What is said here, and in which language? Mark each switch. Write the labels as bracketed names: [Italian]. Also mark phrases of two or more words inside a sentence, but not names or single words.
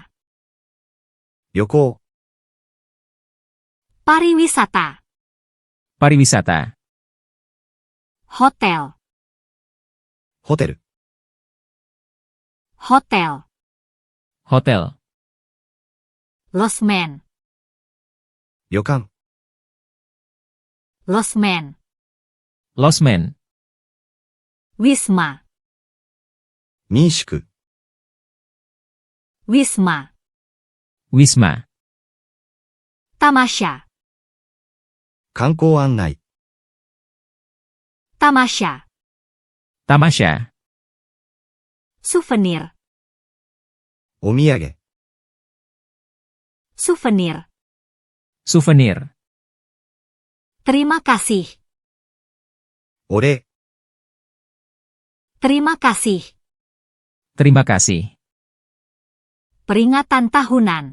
[Japanese] 旅行、 [Indonesian] pariwisata, pariwisata, hotel, [Japanese] ホテル、 [Indonesian] hotel, hotel, losmen, [Japanese] 旅館、 [Indonesian] losmen, losmen, wisma, [Japanese] 民宿、 [Indonesian] wisma, wisma, tamasya, [Japanese] 観光案内、 [Indonesian] tamasya, tamasya, souvenir, [Japanese] お土産、 [Indonesian] souvenir, souvenir, terima kasih, [Japanese] お礼、 [Indonesian] terima kasih, terima kasih, peringatan tahunan,